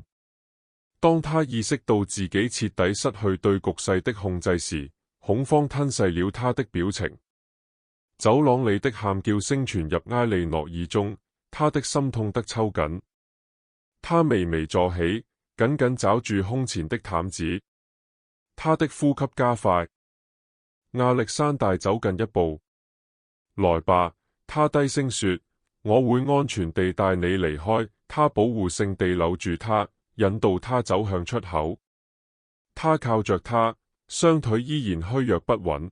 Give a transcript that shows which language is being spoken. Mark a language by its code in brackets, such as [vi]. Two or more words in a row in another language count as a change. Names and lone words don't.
[zh] 當他意識到自己徹底失去對局勢的控制時，恐慌吞噬了他的表情。走廊裏的喊叫聲傳入埃莉諾耳中，他的心痛得抽緊。他微微坐起，緊緊抓住胸前的毯子。他的呼吸加快。亞歷山大走近一步。來吧，他低聲說，我會安全地帶你離開。他保護性地摟住他，引導他走向出口。他靠着他，雙腿依然虛弱不穩。